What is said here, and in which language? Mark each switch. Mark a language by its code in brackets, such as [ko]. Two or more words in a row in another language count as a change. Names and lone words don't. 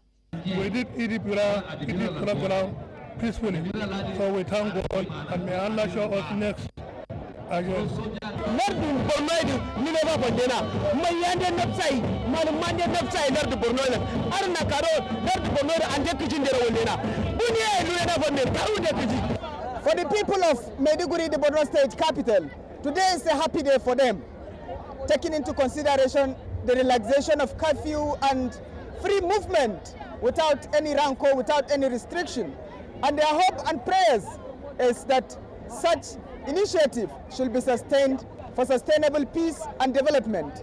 [en] We did eat it peacefully, so we thank God and may Allah show us next. [kr] Lardin Borno ni never bandena mayande napsai malumande napsai lardu Borno arna karo lardu Borno ande kijindera wondena buniya luena bonne tawde kiji. [en] For the people of Maiduguri, the Borno State capital, today is a happy day for them, taking into consideration the relaxation of curfew and free movement without any rancor, without any restriction. And their hope and prayers is that such initiative should be sustained for sustainable peace and development.